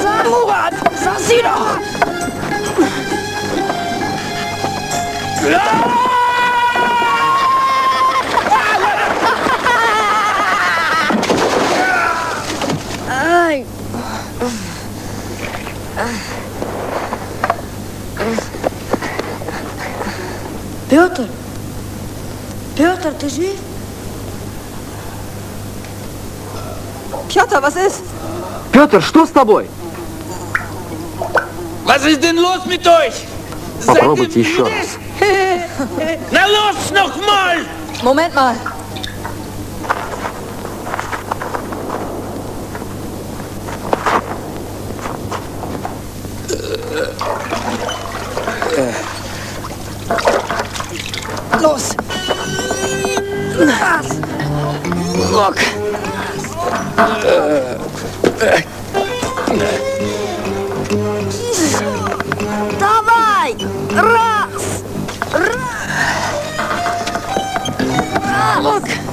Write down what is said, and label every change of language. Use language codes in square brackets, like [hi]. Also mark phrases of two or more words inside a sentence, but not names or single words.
[de] Murat, sag sie doch! Ай! [ru] Петр! Петр, ты жив? [de] Piotr, was ist? [ru] Петр, что с тобой? [de] Was ist denn los mit euch? [ru] Попробуйте еще раз. [de] Na los, noch mal! Moment mal. Los! Rock! [ru] Давай! Раз! [de] Rock!